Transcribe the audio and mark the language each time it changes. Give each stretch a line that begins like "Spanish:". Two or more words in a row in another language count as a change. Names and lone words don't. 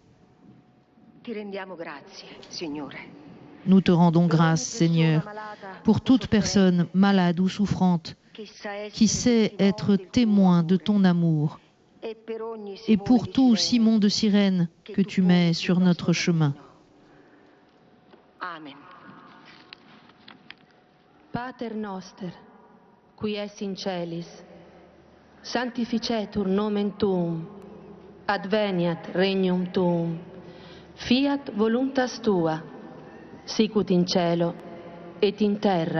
French: Nous te rendons grâce, Seigneur, pour toute personne malade ou souffrante qui sait être témoin de ton amour, et pour tout Simon de Cyrène que tu mets sur notre chemin. Amen.
Latin: Pater noster, qui es in celis, sanctificetur nomen tuum, adveniat regnum tuum, fiat voluntas tua, sicut in cielo et in terra.